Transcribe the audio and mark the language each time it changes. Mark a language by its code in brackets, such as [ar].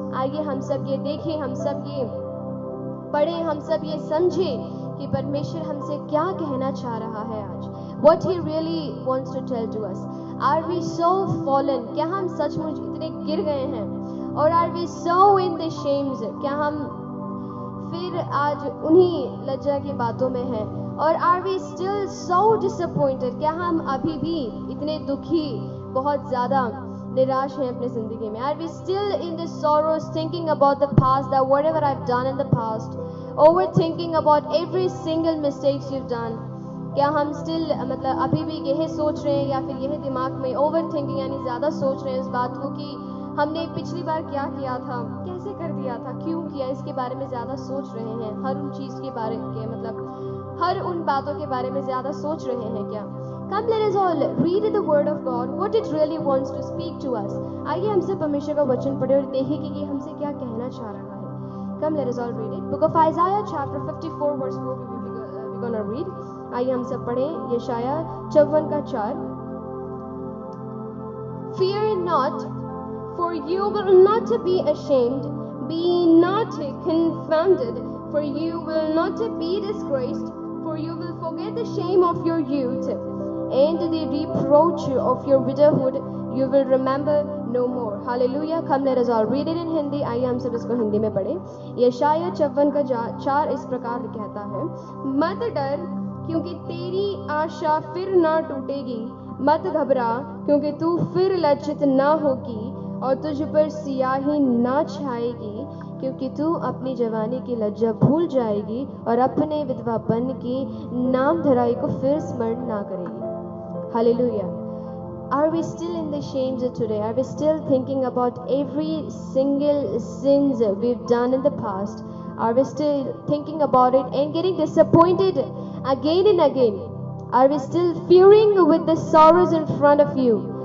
[hi] आइए हम सब ये देखें, हम सब ये पढ़ें, हम सब ये समझें कि परमेश्वर हमसे क्या कहना चाह रहा है आज. [en] What He really wants to tell to us. Are we so fallen? [hi] क्या हम सचमुच इतने गिर गए हैं? और [en] are we so in the shames? [hi] क्या हम फिर आज उन्हीं लज्जा की बातों में हैं? और [en] are we still so disappointed? [hi] क्या हम अभी भी इतने दुखी, बहुत ज़्यादा निराश हैं अपने ज़िंदगी में? [en] Are we still in the sorrows, thinking about the past, that whatever I've done in the past, overthinking about every single mistakes you've done? [hi] क्या हम still मतलब अभी भी यही सोच रहे हैं या फिर यही दिमाग में overthinking यानी ज़्यादा सोच रहे हैं इस बात को कि हमने पिछली बार क्या किया था, कैसे कर दिया था, क्यों किया, इसके बारे में ज़्यादा सोच रहे हैं? हर उन चीज़ के बारे के मतलब हर उन बातों के बारे में ज़्यादा सोच रहे हैं क्या? [en] Come let us all read the word of God, what it really wants to speak to us. [hi] आइए हमसे परमेश्वर का वचन पढ़े और देखें कि ये हमसे क्या कहना चाह रहा है. [en] Come let us all read it. Book of Isaiah chapter 54 verse 4 we're going to read. [hi] आइए हम सब पढ़ें यशाया 54 का 4. [en] Fear not, for you will not be ashamed. Be not confounded, for you will not be disgraced. For you will forget the shame of your youth, and the reproach of your widowhood you will remember no more. Hallelujah. Come let us all read it in Hindi. [hi] आइए हम सब इसको हिंदी में पढ़ें. यशाया 54 का 4 इस प्रकार कहता है. मत डर, क्योंकि तेरी आशा फिर ना टूटेगी. मत घबरा, क्योंकि तू फिर लज्जित ना होगी और तुझ पर सियाही ना छाएगी, क्योंकि तू अपनी जवानी की लज्जा भूल जाएगी और अपने विधवापन की नाम धराई को फिर स्मरण ना करेगी. [en] Hallelujah. Are we still in the shames today? Are we still thinking about every single sins we've done in the past? Are we still thinking about it and getting disappointed again and again? Are we still fearing with the sorrows in front of you?